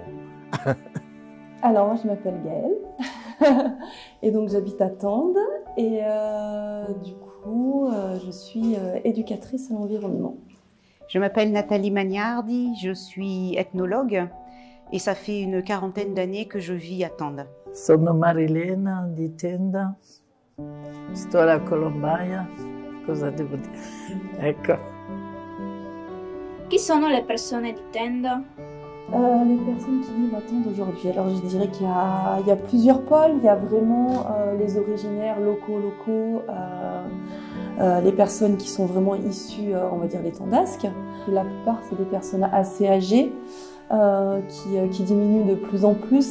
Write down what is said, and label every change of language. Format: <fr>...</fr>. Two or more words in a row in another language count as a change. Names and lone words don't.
<fr>Alors moi je m'appelle Gaëlle et donc j'habite à Tende et du coup je suis éducatrice à l'environnement. Je m'appelle Nathalie Magnardi, je suis ethnologue et ça fait une 40aine d'années que je vis à Tende.</fr> <it>Sono Marilena di Tenda, sto alla Colombaia, cosa devo dire? Ecco. Chi sono le persone di Tende?</it> <fr>Les personnes qui vivent à Tende aujourd'hui, alors je dirais qu'il y a plusieurs pôles. Il y a vraiment les originaires locaux, les personnes qui sont vraiment issues, on va dire, des Tendasques. Et la plupart, c'est des personnes assez âgées qui diminuent de plus en plus.</fr>